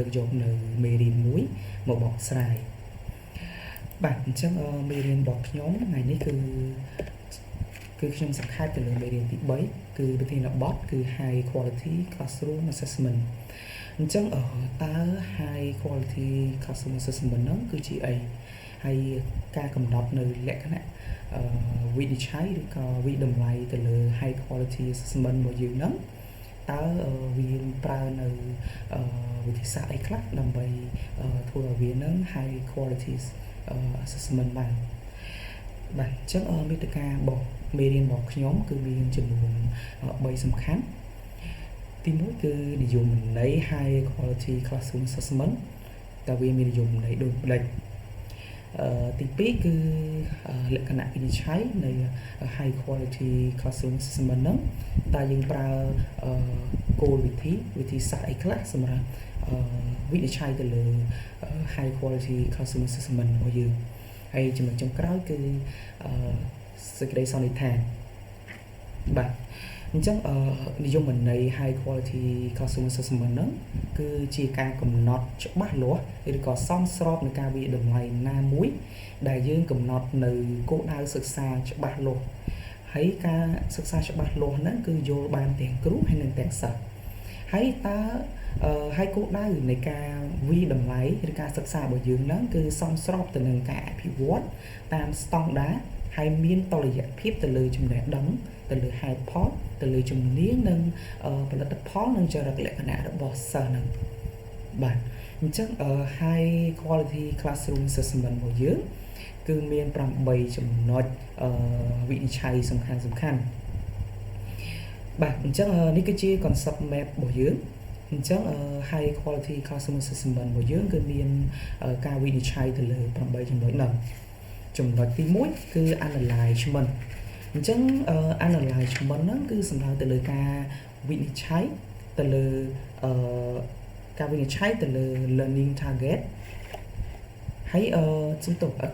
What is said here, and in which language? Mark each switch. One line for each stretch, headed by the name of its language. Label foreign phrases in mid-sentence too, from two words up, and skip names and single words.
Khmer: កយកនៅមេរៀនមួយមកបកស្រាយបាទអញ្ចឹងមេរៀនរបស់ខ្ញុំថ្ងៃនេះគឺខ្ញុំសង្ខេបទៅលើមេរៀនទី3គឺប្រធានបទគឺ
English: High Quality Classroom Assessment
Khmer: អញ្ចឹងតើ
English: High Quality Classroom Assessment
Khmer: ហ្នឹងគឺជាអីហើយការកំណត់នៅលក្ខណៈវិនិច្ឆ័យឬក៏វិតម្លៃទៅលើ
English: high quality assessment
Khmer: របស់យើងហ្នឹងតើវាប្រើនៅ វិធីសាស្ត្រអីខ្លះដើម្បីធ្វើឲ្យវាហ្នឹង
English: high quality assessment
Khmer: បានបាទអញ្ចឹងមេត្តារបស់ មេរៀនរបស់ខ្ញុំគឺមានចំនួន3សំខាន់ទី1គឺនិយមន័យ
English: high quality classroom assessment
Khmer: តើវាមាននិយមន័យដូចម្ដេចទី2គឺលក្ខណៈវិនិច្ឆ័យនៃ
English: high quality classroom assessment
Khmer: ហ្នឹងតើយើងប្រើគោលវិធីសាស្ត្រអី ខ្លះសម្រាប់វិនិច្ឆ័យទៅលើ
English: high quality classroom assessment
Khmer: របស់យើងហើយចំណុចចុងក្រោយគឺសេចក្តីសន្និដ្ឋានបាទអញ្ចឹងនិយមន័យ
English: high quality classroom assessment
Khmer: ហ្នឹងគឺជាការកំណត់ច្បាស់លាស់ឬក៏សមស្របនឹងការវិនិច្ឆ័យតម្លៃណាមួយដែលយើង កំណត់នៅគោលដៅសិក្សាច្បាស់លាស់ហើយការសិក្សាច្បាស់លាស់ហ្នឹងគឺយល់បានទាំងគ្រូហើយនិងទាំងសិស្សហើយតើហើយគោលដៅនៃការវិតម្លៃឬការ សិក្សារបស់យើងហ្នឹងគឺសមស្របទៅនឹងការអភិវឌ្ឍតាមស្តង់ដារហើយមានតុល្យភាពទៅលើចំណេះដឹងទៅលើហេ តុផលទៅលើជំនាញនិងផលិតផលនិងចរិតលក្ខណៈរបស់សិស្សហ្នឹងបាទអញ្ចឹង
English: high quality classroom assessment
Khmer: របស់យើងគឺមាន8ចំណុចវិនិច្ឆ័យសំខាន់បាទអញ្ចឹងនេះ គឺជា
English: concept map
Khmer: របស់យើងអញ្ចឹង
English: high quality classroom assessment
Khmer: របស់យើងគឺមានការវិនិច្ឆ័យទៅលើ8ចំណុចហ្នឹងចំណុចទី1គឺ analyzement អញ្ចឹង analyzement ហ្នឹងគឺសំដៅទៅលើការវិនិច្ឆ័យទៅលើការវិនិច្ឆ័យទៅលើ
English: learning target
Khmer: ហើយសំទោស